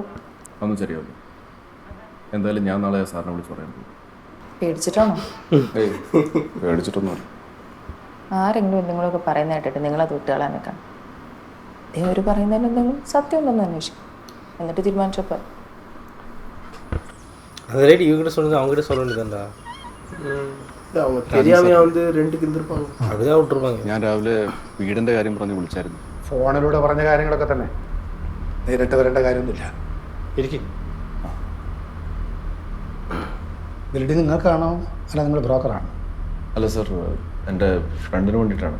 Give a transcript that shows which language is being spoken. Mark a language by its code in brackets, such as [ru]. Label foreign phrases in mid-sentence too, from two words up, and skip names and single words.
[ml] ഒന്നും ശരിയാവില്ല. എന്തായാലും ഞാൻ നാളെ സാറിനെ വിളിച്ച് പറയാൻ പോകും. പേടിച്ചിട്ടാണോ? ഏയ് പേടിച്ചിട്ടൊന്നുമില്ല. ആരെങ്കിലും എന്തെങ്കിലുമൊക്കെ പറയുന്ന കേട്ടിട്ട് നിങ്ങളത് വിട്ടുകളാൻ നിൽക്കണം. അവർ പറയുന്നതിൽ എന്തെങ്കിലും സത്യം ഉണ്ടെന്ന് അന്വേഷിക്കും, എന്നിട്ട് തീരുമാനിച്ചപ്പോൾ. [ta] அதே இவங்கிட்ட சொன்னது அவங்ககிட்ட சொல்ல வேண்டியதாண்டா. அவங்க தெரியாம வந்து ரெண்டுக்கு இருந்திருப்பாங்க. அப்படிதான் விட்டுருப்பாங்க. [ml] ഞാൻ രാവിലെ വീടിൻ്റെ കാര്യം പറഞ്ഞ് വിളിച്ചായിരുന്നു. ഫോണിലൂടെ പറഞ്ഞ കാര്യങ്ങളൊക്കെ തന്നെ, നേരിട്ട് വരേണ്ട കാര്യമൊന്നുമില്ല. ഇരിക്കും. ബിൽഡിംഗ് നിങ്ങൾക്കാണോ അല്ല നിങ്ങൾ ബ്രോക്കറാണോ? അല്ല സർ, എൻ്റെ ഫ്രണ്ടിന് വേണ്ടിയിട്ടാണ്.